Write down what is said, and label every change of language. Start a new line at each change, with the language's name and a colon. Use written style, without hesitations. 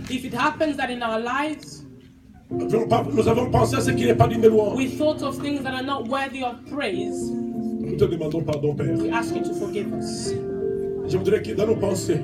English: If it happens that in our lives
French: nous avons pensé à ce qui n'est pas digne de louange,
English: we thought of things that are not worthy of praise,
French: nous te demandons pardon, Père.
English: we ask you to forgive us.
French: Je voudrais que dans nos pensées,